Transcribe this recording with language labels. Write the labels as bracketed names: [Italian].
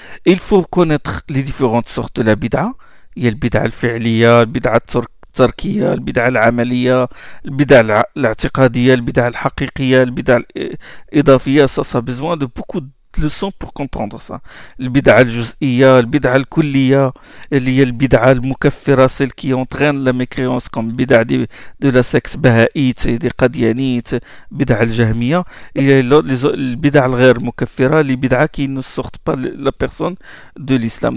[French] Il faut connaître les différentes sortes de la bid'a. Il y a le bid'a al-fi'liya, le bid'a [Arabic] التركية، البدعة العملية، البدعة الاعتقادية، البدعة الحقيقية، البدعة الإضافية. [French] ça besoin de beaucoup de leçons pour comprendre ça. [Arabic] البدعة الجزئية، البدعة الكلية اللي هي البدعة المكفرة، [French] celle qui entraîne la mécréance comme [Arabic] بدعة [French] de la secte [Arabic] بهائيت دي قديانيت، بدعة الجهمية، et البدعة الغير مكفرة اللي بدعة [French] qui ne sort pas la personne de l'islam.